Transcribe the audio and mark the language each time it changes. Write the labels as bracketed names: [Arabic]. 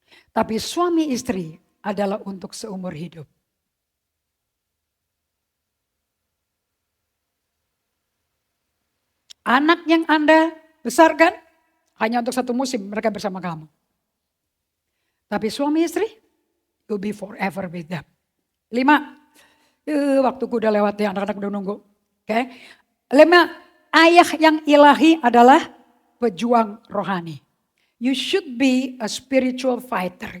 [Indonesian] Tapi suami istri adalah untuk seumur hidup. Anak yang Anda besarkan hanya untuk satu musim mereka bersama kamu. Tapi suami istri, [English] you'll be forever with them. [Indonesian] 5, waktuku udah lewat ya, anak-anak udah nunggu. Oke. 5, ayah yang ilahi adalah pejuang rohani. [English] You should be a spiritual fighter.